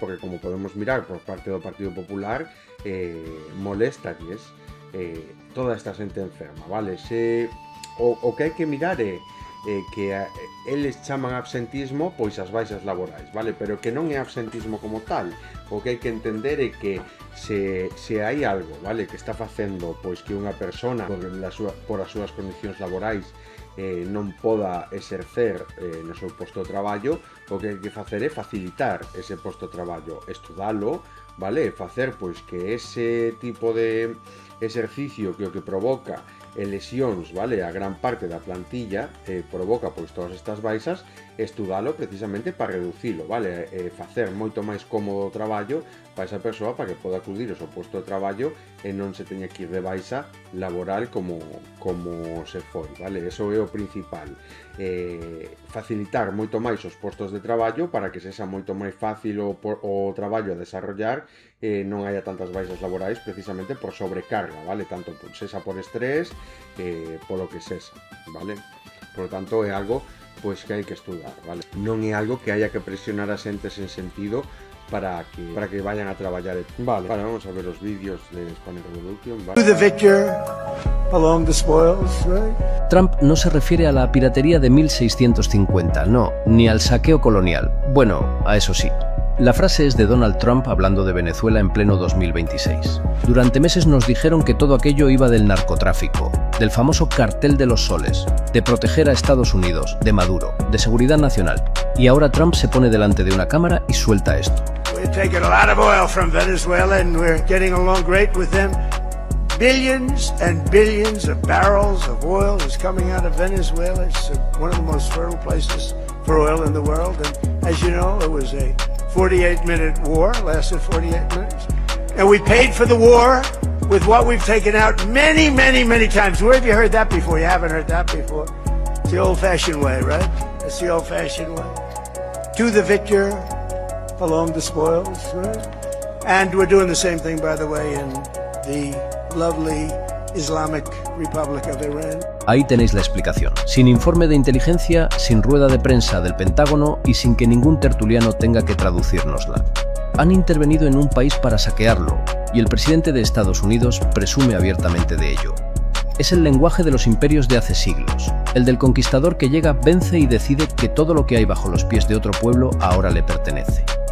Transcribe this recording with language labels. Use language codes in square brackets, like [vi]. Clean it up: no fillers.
[gl] Porque como podemos mirar por parte do Partido Popular, molestalles toda esta xente enferma, vale? O que hai que mirar é que eles chaman absentismo pois as baixas laborais, vale? Pero que non é absentismo como tal. O que hai que entender é que se hai algo, vale, que está facendo pois que unha persona por as súas condicións laborais non poda exercer no seu posto de traballo, o que hai que facer é facilitar ese posto de traballo, estudalo, vale? Facer pois que ese tipo de exercicio que o que provoca lesións, vale, a gran parte da plantilla provoca pois todas estas baixas, estudalo precisamente para reducilo, vale, facer moito máis cómodo o traballo para esa persoa para que poda acudir ao seu posto de traballo e non se teña que ir de baixa laboral como se foi, vale, eso é o principal. Facilitar moito máis os postos de traballo para que sexa moito máis fácil o traballo a desarrollar, non haya tantas baixas laborais precisamente por sobrecarga, vale, tanto sexa por estrés, polo que sexa, vale? [es] Por lo tanto, [gl] é algo pois que hai que estudar, vale? Non é algo que haya que presionar a xente sen sentido para que vayan a traballar. Vale, vamos a ver os vídeos de Spanish Revolution, ¿vale? [en] The victor along the spoils, right? [es] Trump no se refiere a la piratería de 1650, no, ni al saqueo colonial. Bueno, a eso sí. La frase es de Donald Trump hablando de Venezuela en pleno 2026. Durante meses nos dijeron que todo aquello iba del narcotráfico, del famoso cartel de los soles, de proteger a Estados Unidos, de Maduro, de seguridad nacional. Y ahora Trump se pone delante de una cámara y suelta esto. [en] We're taking a lot of oil from Venezuela and we're getting along great with them. Billions and billions of barrels of oil is coming out of Venezuela. It's one of the most fertile places for oil in the world. And as you know, it was a 48-minute war, lasted 48 minutes. And we paid for the war with what we've taken out many, many, many times. Where have you heard that before? You haven't heard that before. It's the old-fashioned way, right? It's the old-fashioned way. To the victor along the spoils, right? And we're doing the same thing, by the way, in the lovely Islamic Republic of Iran. [es] Ahí tenéis la explicación. Sin informe de inteligencia, sin rueda de prensa del Pentágono y sin que ningún tertuliano tenga que traducírnosla. Han intervenido en un país para saquearlo, y el presidente de Estados Unidos presume abiertamente de ello. Es el lenguaje de los imperios de hace siglos, el del conquistador que llega, vence y decide que todo lo que hay bajo los pies de otro pueblo ahora le pertenece.